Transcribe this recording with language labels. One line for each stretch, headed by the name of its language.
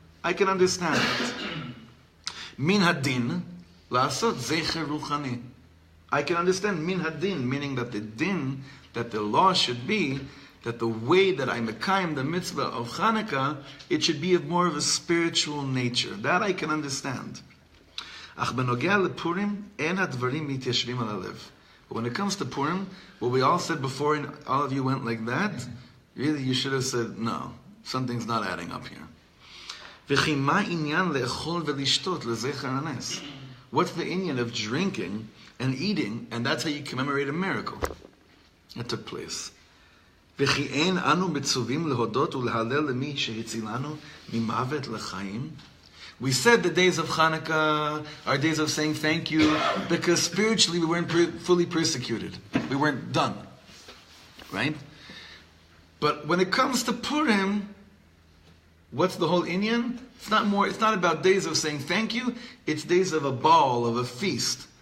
English: I can understand it.
Hebrew: Min hadin lasot zecher ruchani.
English: I can understand min hadin, meaning that the din, that the law should be that the way that I mekayim the mitzvah of Chanukah, it should be of more of a spiritual nature. That I can understand.
Hebrew: אך בנוגע לפורים, אין הדברים מתיישבים על הלב.
English: But when it comes to Purim, what we all said before, and all of you went like that, really you should have said, no, something's not adding up here.
Hebrew: וכי מה עניין לאכול ולשתות לזכר הנס?
English: What's the inyan of drinking and eating, and that's how you commemorate a miracle that took place.
Hebrew: וכי אין אנו מצווים להודות ולהלל למי שהצילנו ממוות לחיים?
English: We said the days of Hanukkah are days of saying thank you because spiritually we weren't fully persecuted. We weren't done. Right? But when it comes to Purim, what's the whole inyan? It's not about days of saying thank you, it's days of a ball, of a feast.